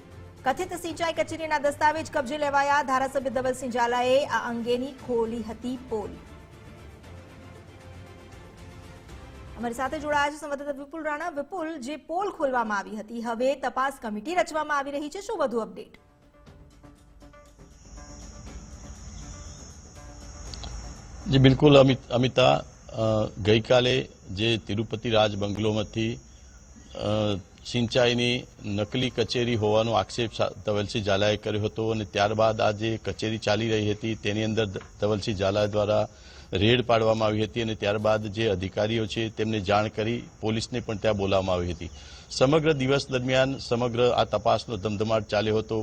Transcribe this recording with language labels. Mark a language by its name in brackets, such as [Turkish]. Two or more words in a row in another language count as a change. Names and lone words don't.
[Gujarati] કથિત સિંચાઈ કચેરીના દસ્તાવેજ કબજે લેવાયા। ધારાસભ્ય ધવલસિંહ ઝાલાએ આ અંગેની ખોલી હતી પોલ। અમારી સાથે જોડાયા છે સંવાદદાતા વિપુલ રાણા। વિપુલ, જે પોલ ખોલવામાં આવી હતી, હવે તપાસ કમિટી રચવામાં આવી રહી છે, શું વધુ અપડેટ? જી બિલકુલ અમિતા, ગઈ કાલે જે તિરુપતિ રાજ બંગલોમાંથી સિંચાઈની નકલી કચેરી હોવાનો આક્ષેપ ધવલસિંહ ઝાલાએ કર્યો હતો અને ત્યારબાદ આ જે કચેરી ચાલી રહી હતી તેની અંદર ધવલસિંહ ઝાલા દ્વારા રેડ પાડવામાં આવી હતી અને ત્યારબાદ જે અધિકારીઓ છે તેમને જાણ કરી પોલીસને પણ ત્યાં બોલાવવામાં આવી હતી। સમગ્ર દિવસ દરમિયાન સમગ્ર આ તપાસનો ધમધમાટ ચાલ્યો હતો।